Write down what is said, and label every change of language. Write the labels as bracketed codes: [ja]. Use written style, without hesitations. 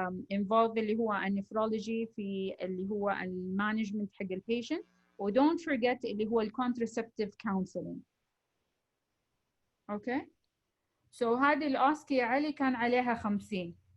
[ar] Involve اللي هو nephrology في اللي هو management حق البيشنت. [en] و don't forget [ar] اللي هو [en] contraceptive counseling. Okay. [ar] So هذه الأوسكي يا علي كان عليها 50.